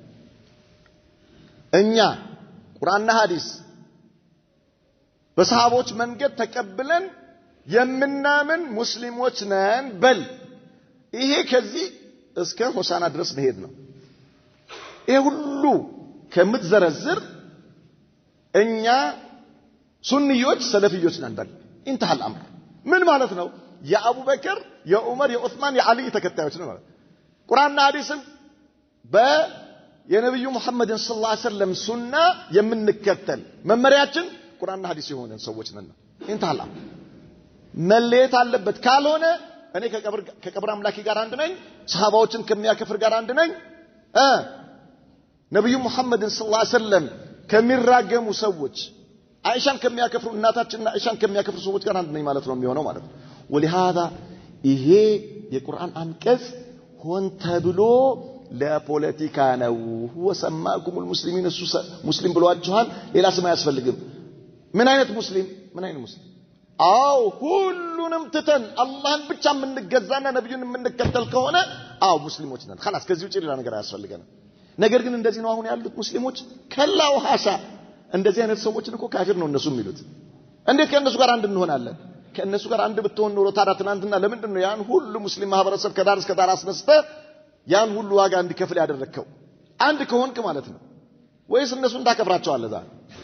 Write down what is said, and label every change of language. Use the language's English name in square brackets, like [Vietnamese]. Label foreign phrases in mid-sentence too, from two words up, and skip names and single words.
[Amharic] እኛ ቁርአንና ሐዲስ በሰሃቦች መንገድ ተቀብለን የምናምን ሙስሊሞች ነን በል ይሄ ከዚህ እስከ ሆሳና ድረስ መሄድ ነው ይሄ ሁሉ ከምትዘረዝር እኛ ሱንዮች ሰለፊዮች ነን በል [Arabic] انتهى الامر [Amharic] ምን ማለት ነው የአቡበከር የዑመር የዑስማን የአሊ ተከታዮች ነው ማለት ቁርአንና ሐዲስን የነብዩ መሐመድን [Arabic] صلى الله عليه وسلم [Amharic] ሱና የምንከተል መመሪያችን ቁርአንና ሐዲስ የሆነን ሰዎች ነን [Arabic] انتهى الامر [Amharic] መለየት አለበት ካልሆነ እኔ ከቀብር አምላኪ ጋር አንድ ነኝ ሰሃባዎችን ከሚያከፍር ጋር አንድ ነኝ ነብዩ መሐመድን [Arabic] صلى الله عليه وسلم [Amharic] ከሚራገሙ ሰዎች አይሻን ከሚያከፍሩ እናታችንና አይሻን ከሚያከፍሩ ሰዎች ጋር አንድ ነኝ ማለት ነው የሚሆነው ማለት ነው ولهذا ይሄ የቁርአን አንቀጽ ሆን ተብሎ ለፖለቲካ ነው [Arabic] هو سماكم المسلمين [Amharic] ሙስሊም ብሏችኋል ሌላ ስም አያስፈልግም ምን አይነት ሙስሊም አው ሁሉንም ትተን አላህን ብቻ የምንገዛና ነብዩን የምንከተል ከሆነ አው ሙስሊሞች ነን خلاص ከዚህ ውጪ ሌላ ነገር አያስፈልገንም ነገር ግን እንደዚህ ነው አሁን ያሉት ሙስሊሞች ከላው ሐሳ እንደዚህ አይነት ሰዎችን እኮ ካፊር ነው እነሱ የሚሉት እንዴት ከነሱ ጋር አንድ እንሆናለን ከነሱ ጋር አንድ ብትሆን ኖሮ ታዲያ ትናንትና ለምንድን ነው ያን ሁሉ ሙስሊም ማህበረሰብ ከዳር እስከ ዳር አስነስተ ያን ሁሉ ዋጋ እንዲከፍል ያደረከው አንድ ከሆንክ ማለት ነው ወይስ እነሱ እንዳከብራቸው አለ ዛሬ